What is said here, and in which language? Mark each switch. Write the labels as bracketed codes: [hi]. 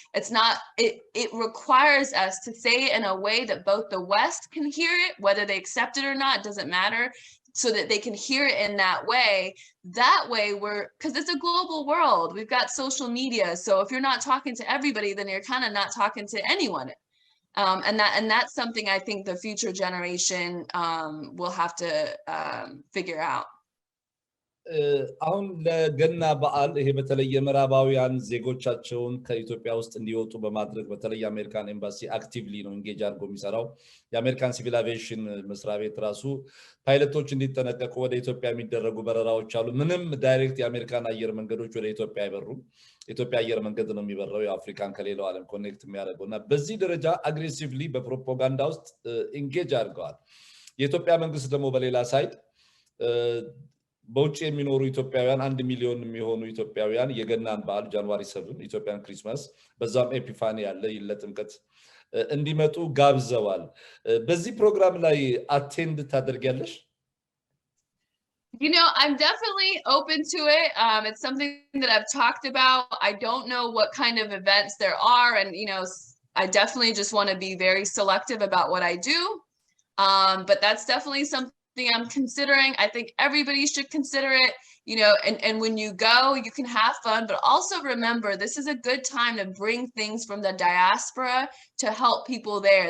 [en] It's not, it requires us to say it in a way that both the West can hear it, whether they accept it or not, it doesn't matter, so that they can hear it in that way. That way because it's a global world. We've got social media. So if you're not talking to everybody, then you're kind of not talking to anyone. And that's something I think the future generation will have to figure out. [am] አሁን ለገና በዓል ይሄ በተለይ የምዕራባውያን ዜጎቻቸውን ከኢትዮጵያ ውስጥ እንዲወጡ በማድረግ በተለይ የአሜሪካን ኤምባሲ አክቲቭሊ ነው ኢንጌጅ አድርጎ የሚሰራው የአሜሪካን ሲቪል አቪዬሽን መስሪያ ቤት ራሱ ፓይለቶች እንዲጠነቀቁ ወደ ኢትዮጵያ የሚደረጉ በረራዎች አሉ ምንም ዳይሬክት የአሜሪካን አየር መንገዶች ወደ ኢትዮጵያ አይበሩም ኢትዮጵያ አየር መንገድ ነው የሚበረው የአፍሪካን ከሌላው ዓለም ኮኔክት የሚያደርገውና በዚህ ደረጃ አግሬሲቭሊ በፕሮፓጋንዳ ውስጥ ኢንጌጅ አድርገዋል የኢትዮጵያ መንግስት ደግሞ በሌላ ሳይድ በውጭ የሚኖሩ ኢትዮጵያውያን 1 ሚሊዮን የሚሆኑ ኢትዮጵያውያን የገናን በዓል ጃንዋሪ 7 ኢትዮጵያን ክሪስማስ በዛም ኤፒፋኒ ያለ ይለጥምቀት እንዲመጡ ጋብዘዋል በዚህ ፕሮግራም ላይ አቴንድ ታደርጊያለሽ [en] You know, I'm definitely open to it. It's something that I've talked about. I don't know what kind of events there are. And, you know, I definitely just want to be very selective about what I do. But that's definitely something I'm considering. I think everybody should consider it, you know, and when you go, you can have fun, but also remember, this is a good time to bring things from the diaspora to help people there.